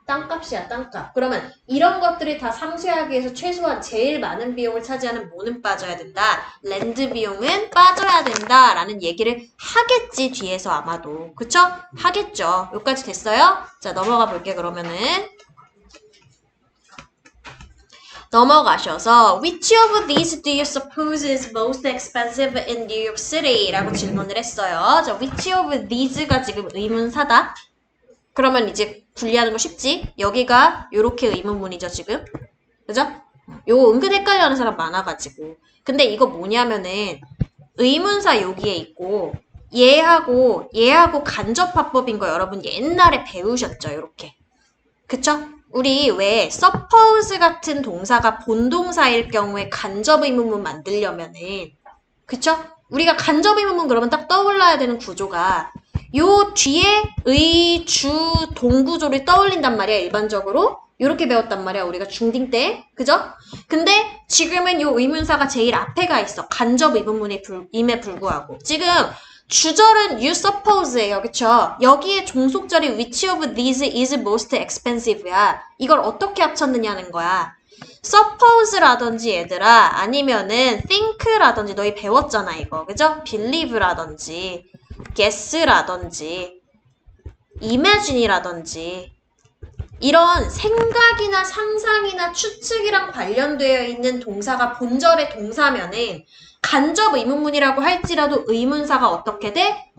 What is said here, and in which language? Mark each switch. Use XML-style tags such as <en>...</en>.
<ko>땅값이야, 땅값. 그러면 이런 것들을 다 상쇄하기 위해서 최소한 제일 많은 비용을 차지하는 뭐는 빠져야 된다? 랜드 비용은 빠져야 된다라는 얘기를 하겠지, 뒤에서 아마도. 그쵸? 하겠죠. 여기까지 됐어요? 자, 넘어가 볼게, 그러면은. 넘어가셔서</ko> <en>Which of these do you suppose is most expensive in New York City?</en> <ko>라고 질문을 했어요. 자, which of these가 지금 의문사다. 그러면 이제 분리하는 거 쉽지? 여기가 요렇게 의문문이죠, 지금. 그죠? 요거 은근 헷갈려하는 사람 많아가지고. 근데 이거 뭐냐면은 의문사 여기에 있고 얘하고 간접화법인 거 여러분 옛날에 배우셨죠, 요렇게. 그쵸? 우리 왜 suppose 같은 동사가 본동사일 경우에 간접의문문 만들려면은 그쵸? 우리가 간접의문문 그러면 딱 떠올라야 되는 구조가 요 뒤에 의, 주, 동구조를 떠올린단 말이야, 일반적으로. 요렇게 배웠단 말이야, 우리가 중딩 때. 그죠? 근데 지금은 요 의문사가 제일 앞에 가 있어. 간접의문문임에 불구하고. 지금 주절은</ko> <en>you suppose</en> <ko>예요. 그쵸? 여기에 종속절이</ko> <en>which of these is most expensive야.</en> <ko>이걸 어떻게 합쳤느냐는 거야. suppose라든지 얘들아 아니면은 think라든지 너희 배웠잖아 이거. 그죠? believe라든지 guess라든지 imagine이라든지 이런 생각이나 상상이나 추측이랑 관련되어 있는 동사가 본절의 동사면은 간접 의문문이라고 할지라도 의문사가 어떻게 돼?</ko>